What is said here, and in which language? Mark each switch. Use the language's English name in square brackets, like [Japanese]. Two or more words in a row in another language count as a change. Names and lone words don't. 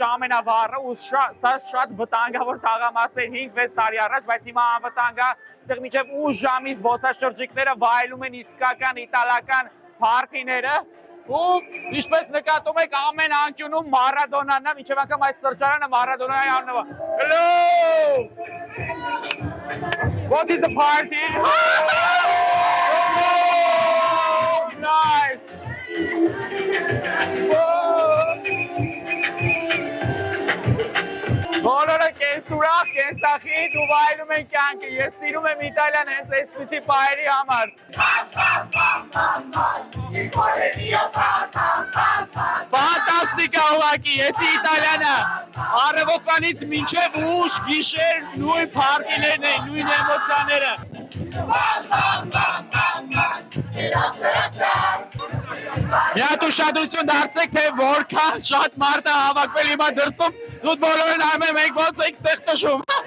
[Armenian] ամենավառը, ու սա շատ վտանգավոր թաղամաս էր 5-6 տարի առաջ, բայց հիմա անվտանգ է, այստեղ մինչև 8 ժամի զբոսաշրջիկները վայելում են իսկական իտալական փարթիները ու ինչպես նկատում եք ամեն անկյունում Մարադոնան է, մինչև անգամ այս սրճարանը Մարադոնայի անունով է։ Hello! [English] What is the party? Oh, nice! [Armenian] Բոլորը կենսուրախ, կենսախիտ ու վայելում են կյանքը։ Ես սիրում եմ Իտալիան հենց այսպիսի պահերի համար։ Ֆանտաստիկ է ուղղակի, ես Իտալիանը առավոտվանից մինչև ուշ գիշեր նույն փարտիներն են, նույն էմոցիաները։ Միատ ուշադրություն դարձեք, թե որքան շատ մարդ է հավաքվել հիմա դրսում, դուք բոլորը նայում եք, մենք ոնց եք ստեղ տշում։